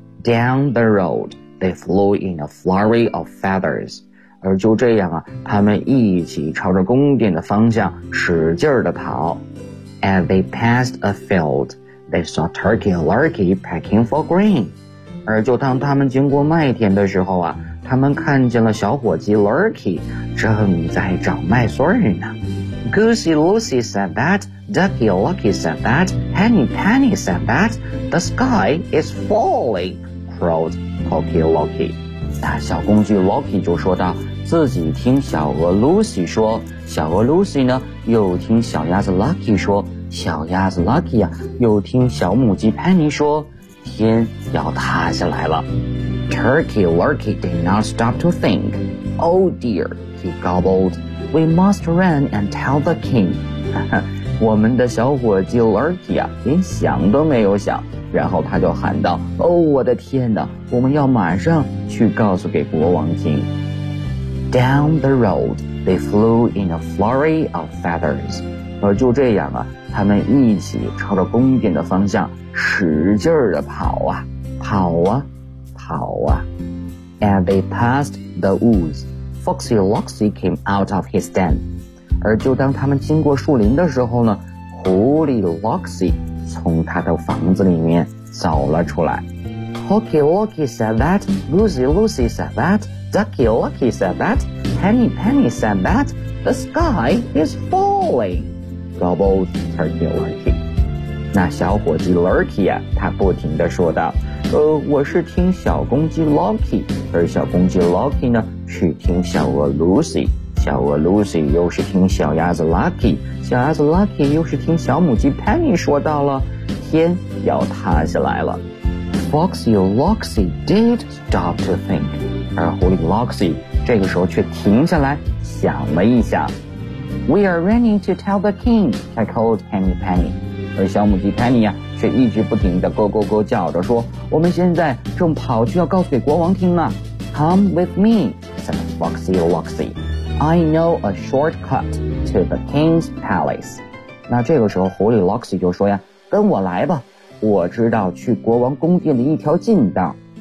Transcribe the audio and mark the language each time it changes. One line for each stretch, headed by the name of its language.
English: Down the road, they flew in a flurry of feathers.
Chinese: 而就这样啊，他们一起朝着宫殿的方向使劲地跑。
English: As they passed a field, they saw Turkey Lurkey pecking for grain.
Chinese: 而就当他们经过麦田的时候啊，他们看见了小伙计 Lurkey 正在找麦穗呢。
English: Goosey Lucy said that, Ducky Lucky said that, Henny Penny said that, the sky is falling, crowed Corky Lucky.
Chinese: 那小公鸡 Lucky 就说道，自己听小鹅 Lucy 说，小鹅 Lucy 呢又听小鸭子 Lucky 说，小鸭子 Lucky 呀、啊、又听小母鸡 Penny 说，天要塌下来了。
English: Turkey Lucky did not stop to think. Oh dear, he gobbled. We must run and tell the king.
Chinese: 我们的小伙计 Lurkey 啊，连想都没有想，然后他就喊道，哦，我的天哪，我们要马上去告诉给国王听。
English: Down the road, they flew in a flurry of feathers.
Chinese: 而就这样啊，他们一起朝着宫殿的方向使劲地跑啊，跑啊，跑啊。
English: And they passed the woods. Foxy Loxy came out of his den.
Chinese: 而就当他们经过树林的时候呢，狐狸 Loxy 从他的房子里面走了出来。
English: Hockey Locky said that, Goosey Lucy said that, Ducky Lucky said that, Henny Penny said that, the sky is falling, gobbled Turkey Lurkey.
Chinese: 那小伙计 Lurkey 啊，他不停地说道，我是听小公鸡 Lucky, 而小公鸡 Lucky 呢是听小鹅 Lucy, 小鹅 Lucy 又是听小鸭子 Lucky, 小鸭子 Lucky 又是听小母鸡 Penny 说到了天要塌下来了。
English: Foxy Loxy did stop to think,
Chinese: 而狐狸 Loxy 这个时候却停下来想了一想。
English: We are running to tell the king, I called Henny Penny,
Chinese: 而小母鸡 Penny 啊却一直不停地咯咯咯叫着说，我们现在正跑去要告诉给国王听呢。
English: Come with me, said Foxy Loxy. I know a shortcut to the king's palace.
Chinese: 那这个时候狐狸 Loxy 就说呀，跟我来吧，我知道去国王宫殿的一条近道。